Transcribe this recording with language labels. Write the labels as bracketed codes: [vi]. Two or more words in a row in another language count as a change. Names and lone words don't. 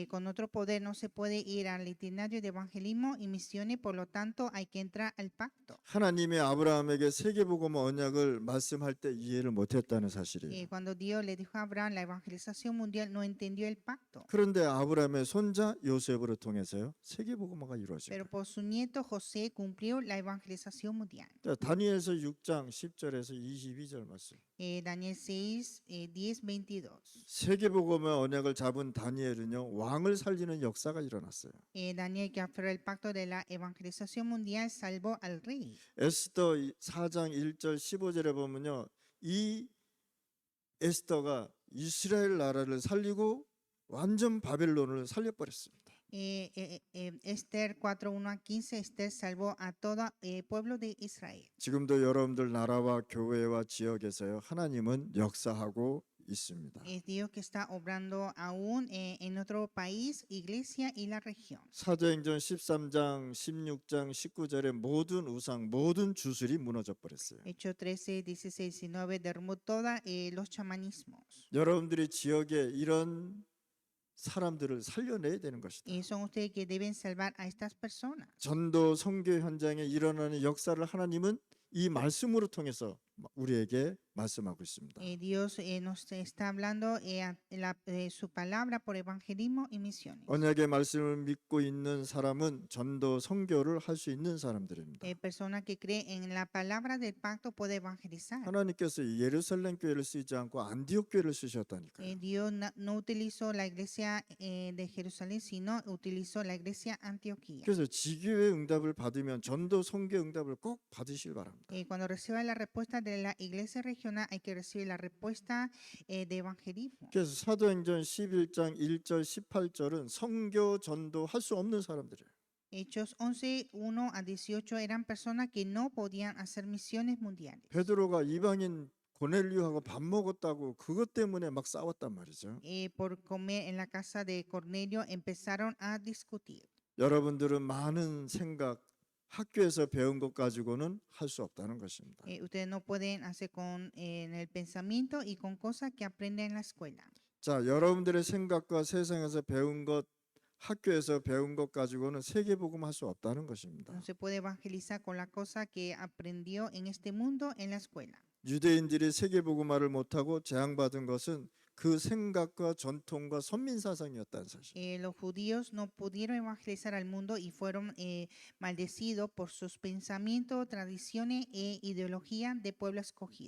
[es] Con otro poder no se puede ir al itinerario de evangelismo y misiones, por lo tanto hay que entrar al pacto. [ko] 하나님이 아브라함에게 세계복음 언약을 말씀할 때 이해를 못했다는 사실이에요. [es] Cuando Dios le dijo a Abraham la evangelización mundial, no entendió el pacto. [ko] 그런데 아브라함의 손자 요셉으로 통해서요 세계복음화가 이루어집니다. [es] Pero por su nieto José cumplió la evangelización mundial. [ko] 자, 다니엘서 6장 10절에서 22절 말씀. [es] Daniel 6, 10, 22. [ko] 세계복음의 언약을 잡은 다니엘은요 왕을 살리는 역사가 일어났어요. [es] Daniel, que aferró el pacto de la evangelización mundial, salvó al rey. [ko] 에스더 4장 1절 15절에 보면요 이 에스더가 이스라엘 나라를 살리고 완전 바벨론을 살려버렸습니다. [es] Esther 4, 1 a 15, Esther salvó a todo el pueblo de Israel. [ko] 지금도 여러분들 나라와 교회와 지역에서요 하나님은 역사하고 있습니다. [es] Es Dios que está obrando aún en nuestro país, iglesia y la región. [ko] 사도행전 13장 16장 19절에 모든 우상 모든 주술이 무너져 버렸어요. [es] Hechos 13, 16, 19 derrumbó todos los chamanismos. [ko] 여러분들이 지역에 이런 사람들을 살려내야 되는 것이다. [es] Y son ustedes que deben salvar a estas personas. [ko] 전도 선교 현장에 일어나는 역사를 하나님은 이 말씀으로 통해서 우리에게 말씀하고 있습니다. [es] Dios nos está hablando su palabra por evangelismo y misiones. [ko] 언약의 말씀을 믿고 있는 사람은 전도 선교를 할 수 있는 사람들입니다. [es] Persona que cree en la palabra del pacto puede evangelizar. [ko] 하나님께서 예루살렘 교회를 쓰지 않고 안디옥 교회를 쓰셨다니까요. [es] Dios no utilizó la iglesia de Jerusalén, sino utilizó la iglesia Antioquía. [ko] 그래서 지교회 응답을 받으면 전도 선교 응답을 꼭 받으시길 바랍니다. [es] Cuando reciba la respuesta de la iglesia regional, hay que recibir la respuesta de evangelismo. [ko] 그래서 사도행전 11장 1절 18절은 선교 전도 할 수 없는 사람들이에요. [es] Hechos 11, 1 a 18 eran personas que no podían hacer misiones mundiales. [ko] 베드로가 이방인 고넬료하고 밥 먹었다고 그것 때문에 막 싸웠단 말이죠. [es] Por comer en la casa de Cornelio empezaron a discutir. [ko] 여러분들은 많은 생각 학교에서 배운 것 가지고는 할 수 없다는 것입니다. [es] Ustedes no pueden hacer con en el pensamiento y con cosas que aprenden en la escuela. [ko] 자, 여러분들의 생각과 세상에서 배운 것, 학교에서 배운 것 가지고는 세계복음 할 수 없다는 것입니다. [es] No se puede evangelizar con la cosa que aprendió en este mundo en la escuela. [ko] 유대인들이 세계복음화를 못하고 재앙받은 것은 그 생각과 전통과 선민 사상이었다는 사실. [es] Los judíos no pudieron evangelizar al mundo y fueron maldecidos por sus pensamientos, tradiciones e ideología de pueblo escogido.